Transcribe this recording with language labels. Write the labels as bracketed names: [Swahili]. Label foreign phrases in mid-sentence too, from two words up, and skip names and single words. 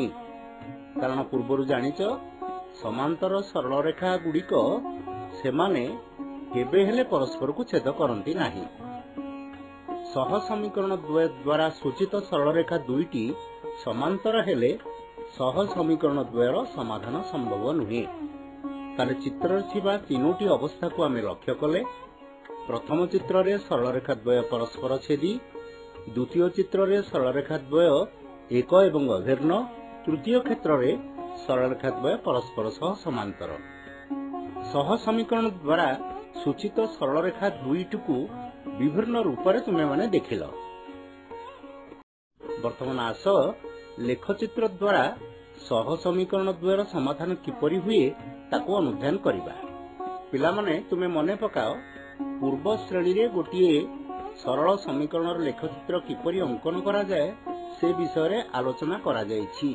[Odia] କାରଣ ପୂର୍ବରୁ ଜାଣିଛ ସମାନ୍ତର ସରଳ ରେଖା ଗୁଡ଼ିକ ସେମାନେ କେବେ ହେଲେ ପରସ୍ପରକୁ ଛେଦ କରନ୍ତି ନାହିଁ। ସହ ସମୀକରଣ ଦ୍ୱୟ ଦ୍ୱାରା ସୂଚିତ ସରଳ ରେଖା ଦୁଇଟି ସମାନ୍ତର ହେଲେ ସହ ସମୀକରଣ ଦ୍ୱୟର ସମାଧାନ ସମ୍ଭବ ନୁହେଁ। ତାହେଲେ ଚିତ୍ରରେ ଥିବା ତିନୋଟି ଅବସ୍ଥାକୁ ଆମେ ଲକ୍ଷ୍ୟ କଲେ ପ୍ରଥମ ଚିତ୍ର ରେ ସରଳ ରେଖା ଦ୍ୱୟ ପରସ୍ପର ଛେଦୀ, ଦ୍ୱିତୀୟ ଚିତ୍ର ରେ ସରଳ ରେଖା ଦ୍ୱୟ ଏକ ଏବଂ ଅଭିନ୍ନ, ତୃତୀୟ କ୍ଷେତ୍ର ରେ ସରଳ ରେଖା ଦ୍ୱୟ ପରସ୍ପର ସହ ସମାନ୍ତର। ସହ ସମୀକରଣ ଦ୍ୱାରା ସୂଚିତ ସରଳ ରେଖା ଦୁଇଟିକୁ ବିଭିନ୍ନ ରୂପ ରେ ତୁମେ ମାନେ ଦେଖିଲ। ବର୍ତ୍ତମାନ ଆସ ଲେଖଚିତ୍ର ଦ୍ୱାରା ସହ ସମୀକରଣ ଦ୍ୱୟର ସମାଧାନ କିପରି ହୁଏ ତାକୁ ଅନୁଧ୍ୟାନ କରିବା। ପିଲା ମାନେ ତୁମେ ମନେ ପକାଅ ପୂର୍ବ ଶ୍ରେଣୀ ରେ ଗୋଟିଏ ସରଳ ସମୀକରଣ ଲେଖଚିତ୍ର କିପରି ଅଙ୍କନ କରାଯାଏ ସେ ବିଷୟ ରେ ଆଲୋଚନା କରାଯାଇଛି।